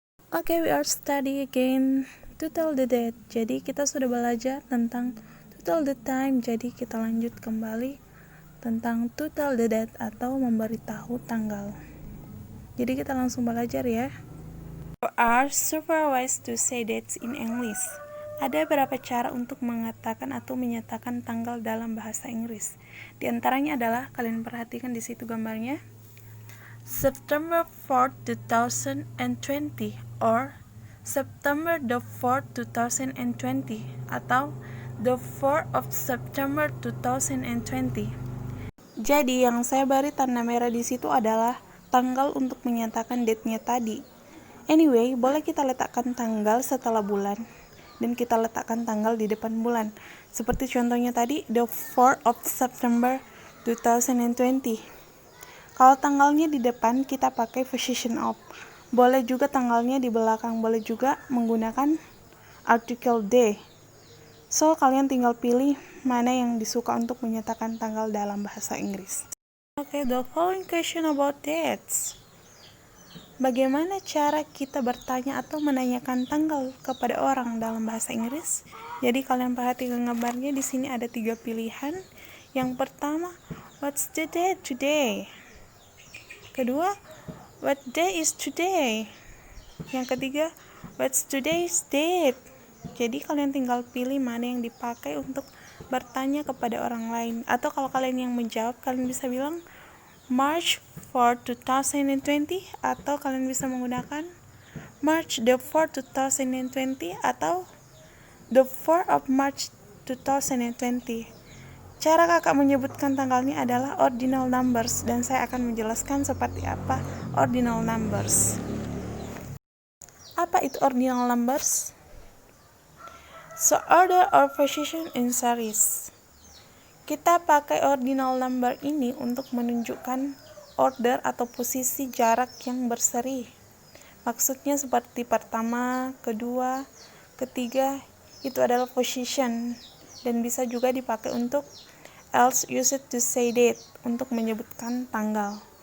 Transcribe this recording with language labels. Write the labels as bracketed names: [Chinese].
[English] Okay, we are studying again to tell the date. [Indonesian] Jadi kita sudah belajar tentang [English] to tell the time. [Indonesian] Jadi kita lanjut kembali tentang [English] to tell the date [Indonesian] atau memberitahu tanggal. Jadi kita langsung belajar ya. [English] There are several ways to say dates in English. [Indonesian] Ada beberapa cara untuk mengatakan atau menyatakan tanggal dalam bahasa Inggris. Di antaranya adalah, kalian perhatikan di situ gambarnya, [English] September 4th, 2020 or September the 4th, 2020 [Indonesian] atau [English] the 4th of September 2020. [Indonesian] Jadi yang saya beri tanda merah di situ adalah tanggal untuk menyatakan date-nya tadi. [English] Anyway, [Indonesian] boleh kita letakkan tanggal setelah bulan dan kita letakkan tanggal di depan bulan. Seperti contohnya tadi, [English] the 4th of September 2020. [Indonesian] Kalau tanggalnya di depan, kita pakai position of. Boleh juga tanggalnya di belakang, boleh juga menggunakan article day. So, kalian tinggal pilih mana yang disuka untuk menyatakan tanggal dalam bahasa Inggris. [English] Okay, the following question about dates. [Indonesian] Bagaimana cara kita bertanya atau menanyakan tanggal kepada orang dalam bahasa Inggris? Jadi kalian perhatikan gambarnya, di sini ada 3 pilihan. Yang pertama, [English] what's the date today? [Indonesian] Kedua, [English] what day is today? [Indonesian] Yang ketiga, [English] what's today's date? [Indonesian] Jadi kalian tinggal pilih mana yang dipakai untuk bertanya kepada orang lain. Atau kalau kalian yang menjawab, kalian bisa bilang [English] March 4, 2020, [Indonesian] atau kalian bisa menggunakan [English] March the 4th, 2020, [Indonesian] atau [English] the 4th of March 2020. [Indonesian] Cara kakak menyebutkan tanggalnya adalah ordinal numbers, dan saya akan menjelaskan seperti apa ordinal numbers. Apa itu ordinal numbers? [English] So, order or position in series. [Indonesian] Kita pakai ordinal number ini untuk menunjukkan order atau posisi jarak yang berseri. Maksudnya seperti pertama, kedua, ketiga, itu adalah position, dan bisa juga dipakai untuk [English] else used to say date, [Indonesian] untuk menyebutkan tanggal.